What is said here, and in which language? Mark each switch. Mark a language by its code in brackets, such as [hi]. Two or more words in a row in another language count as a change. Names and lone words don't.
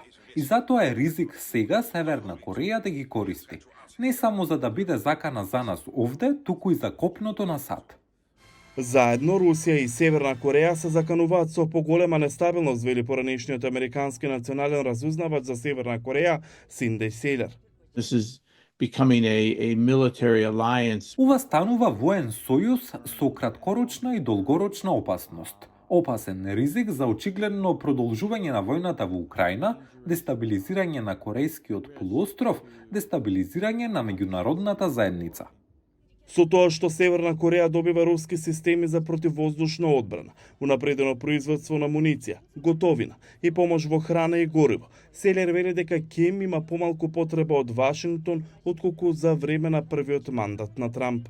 [mk] И затоа е ризик сега Северна Кореја да ги користи. Не само за да биде закана за нас овде, туку и за копното на САД. Заедно Русија и Северна Кореја се закануваат со поголема нестабилност, вели поранешниот американски национален разузнавач за Северна Кореја Синдеј Селер. [en] This is becoming a military alliance. [mk] Ова станува воен сојуз со краткорочна и долгорочна опасност. Опасен ризик за очигледно продолжување на војната во Украина, дестабилизирање на Корејскиот полуостров, дестабилизирање на меѓународната заедница. Со тоа што Северна Кореја добива руски системи за противвоздушна одбрана, унапредено производство на муниција, готовина и помош во храна и гориво, Селер вели дека Ким има помалку потреба од Вашингтон отколку за време на првиот мандат на Трамп.